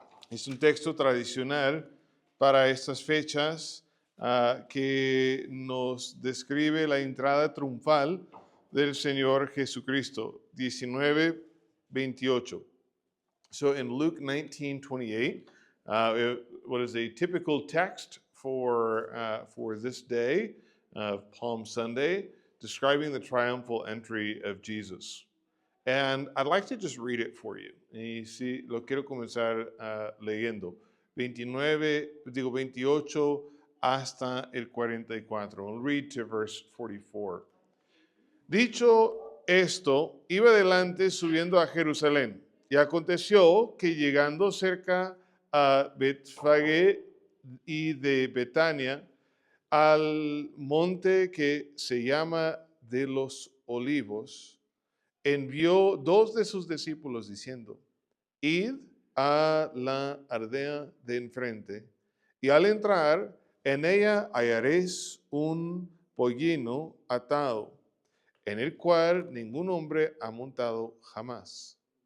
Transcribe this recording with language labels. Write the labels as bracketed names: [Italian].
[Spanish] Es un texto tradicional para estas fechas que nos describe la entrada triunfal del Señor Jesucristo. 19:28. [English] So in Luke 19:28, what is a typical text for this day of Palm Sunday, describing the triumphal entry of Jesus. And I'd like to just read it for you. [Spanish] Y sí, lo quiero comenzar leyendo. 28 hasta el 44. [English] We'll read to verse 44. [Spanish] Dicho esto, iba adelante subiendo a Jerusalén. Y aconteció que llegando cerca a Betfagé y de Betania, al monte que se llama de los Olivos, envió dos de sus discípulos diciendo: id a la aldea de enfrente, y al entrar en ella hallaréis un pollino atado, en el cual ningún hombre ha montado jamás.